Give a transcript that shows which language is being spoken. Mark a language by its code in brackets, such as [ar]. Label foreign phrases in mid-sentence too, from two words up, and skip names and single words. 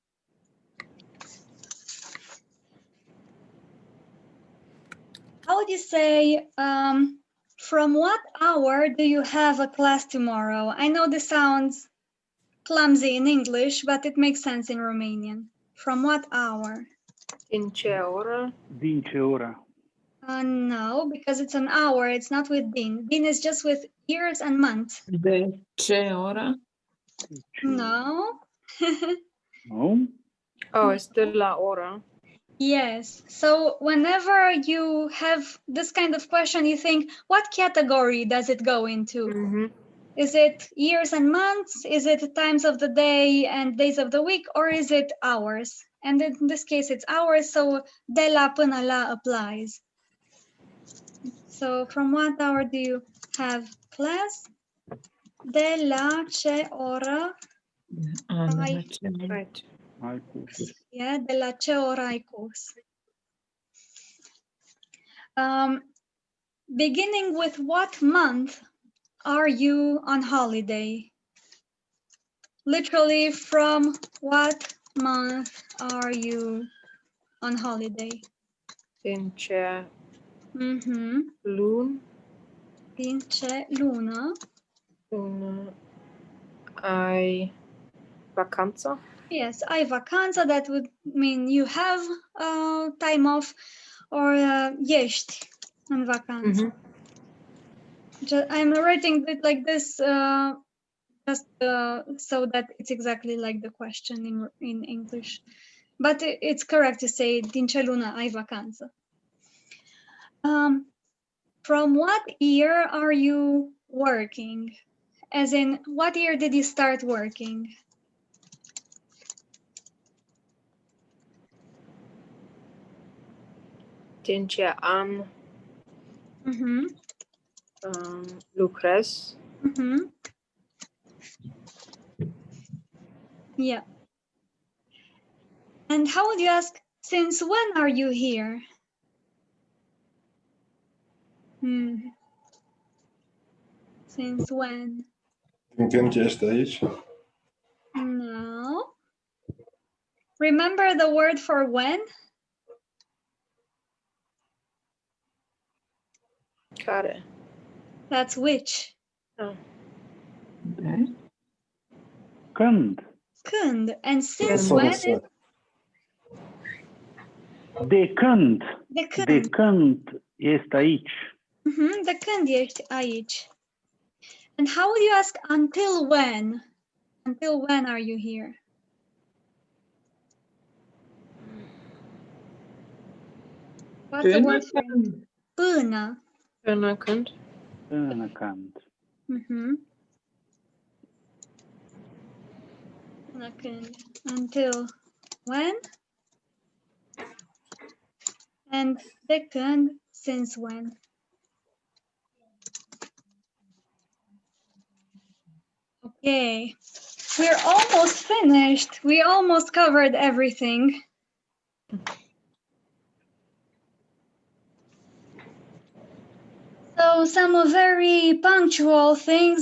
[en] How would you say, from what hour do you have a class tomorrow? I know this sounds clumsy in English, but it makes sense in Romanian. From what hour? [ro] Din ce oră? Din ce oră? [en] No, because it's an hour. It's not with din. Din is just with years and months. [ro] De ce oră? [en] No. No? Oh, it's [ro] de la oră. [en] Yes. So whenever you have this kind of question, you think, what category does it go into? Is it years and months? Is it times of the day and days of the week? Or is it hours? And in this case, it's hours. [ro] So de la până la applies. [en] So from what hour do you have class? [ro] De la ce oră? [en] Right. [ro] Ai curs. Yeah, de la ce oră ai curs? [en] Beginning with what month are you on holiday? Literally, from what month are you on holiday? [ro] Din ce luni? Din ce lună? Lună ai vacanță? Yes, ai vacanță. [en] That would mean you have time off, or [ro] ești în vacanță. [en] I'm writing it like this just so that it's exactly like the question in English. But it's correct to say [ro] din ce lună ai vacanță. [en] From what year are you working? As in, what year did you start working? [ro] Din ce an lucrez? [en] Yeah. And how would you ask, since when are you here? Since when? [ro] Din când ești aici? [en] No. Remember the word for when? [ro] Care? [en] That's which. Oh. [ro] Când. Când. [en] And since That's what I when? said. [ro] De când. De când. De când ești aici? De când ești aici? [en] And how would you ask until when? Until when are you here? What's the word for it? [ro] Până. Până când? Până când. Până când. [en] Until when? And [ro] de când, [en] since when? Okay, we're almost finished. We almost covered everything. So some very punctual things.